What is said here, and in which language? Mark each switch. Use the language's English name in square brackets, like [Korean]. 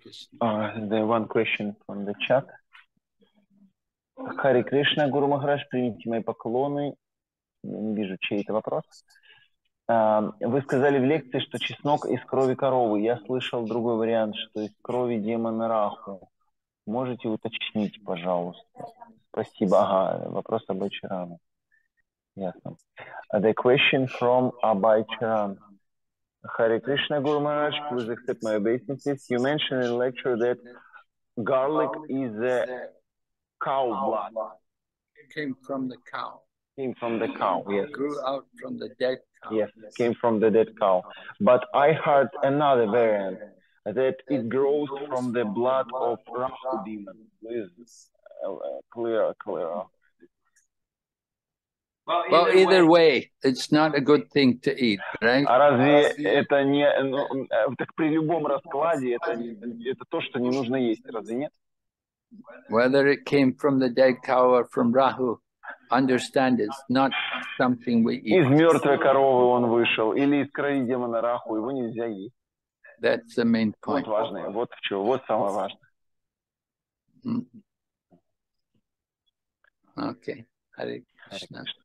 [English] The one question from the chat. [Russian] Харе Кришна, Гуру Махарадж, примите мои поклоны. Я не вижу, чей это вопрос. Вы сказали в лекции, что чеснок из крови коровы. Я слышал другой вариант, что из крови демона Раху. Можете уточнить, пожалуйста? Спасибо. Ага, вопрос об Ачаране. [English] Yes. The question from Abhay Charan. Hare Krishna Guru Maharaj, please accept my obeisances. You mentioned in the lecture that garlic is a cow blood. It came from the cow. Came from the cow, yes. Grew out from the dead cow. Yes, came from the dead cow. But I heard another variant, that it grows from the blood of Rahu demon. Please clear. Well, either way, it's not a good thing to eat, right? [Russian] А разве это не... так при любом раскладе это то, что не нужно есть, разве нет? [English] Whether it came from the dead cow or from Rahu, understand it's not something we eat. [Russian] Из мертвой коровы он вышел, или из крови демона Раху, его нельзя есть. [English] That's the main point. [Russian] Вот важное, вот в чем, вот самое важное. [English] Okay. Hare Krishna.